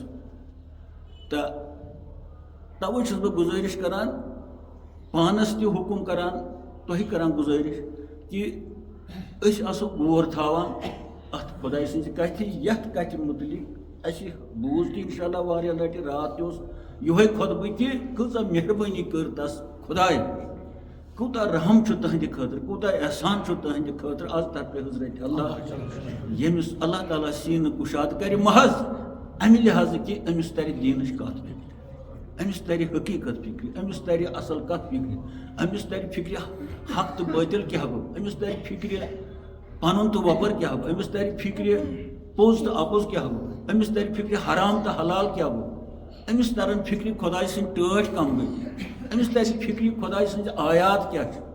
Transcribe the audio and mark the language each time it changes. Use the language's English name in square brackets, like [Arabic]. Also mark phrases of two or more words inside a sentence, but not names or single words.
[Kashmiri] تہٕ توے چھُس بہٕ گُزٲرِش کران، پانس تہِ حُکم کران، تۄہہِ کران گُزٲرِش کہِ أسۍ آسو غور تھاوان اتھ خۄداے سٕنٛزِ کتھِ، یتھ کتھِ مُتعلق اَسہِ بوٗز تہِ [Arabic] انشاء اللہ [Kashmiri] واریاہ لٹہِ. رات تہِ اوس یِہوے خۄطبہٕ کہِ کۭژاہ مہربٲنی کٔر تس خۄداے، کوٗتاہ رحم چھُ تٕہنٛدِ خٲطرٕ، کوٗتاہ احسان چھُ تٕہنٛدِ خٲطرٕ از طرفِ حضرت اللہ، ییٚمِس اللہ تعالیٰ سیٖنہٕ کُشاد کرِ محض امہِ لحاظہٕ کہِ أمِس ترِ دیٖنٕچ کتھ فکرِ، أمِس ترِ حقیٖقت فکرِ، أمِس ترِ اصل کتھ فکرِ، أمِس ترِ فکرِ حق تہٕ بٲطِل کیٛاہ گوٚو، أمِس ترِ فکرِ پنُن تہٕ وۄپر کیٛاہ گوٚو، أمِس ترِ فکرِ پوٚز تہٕ اپُز کیٛاہ گوٚو، أمِس ترِ فکرِ حرام تہٕ حلال کیٛاہ گوٚو، أمِس ترن فکرِ خۄداے سٕنٛدۍ ٹٲٹھۍ کم گٔے، أمِس ترِ فکرِ خۄداے سٕنٛزِ آیات کیٛاہ چھِ.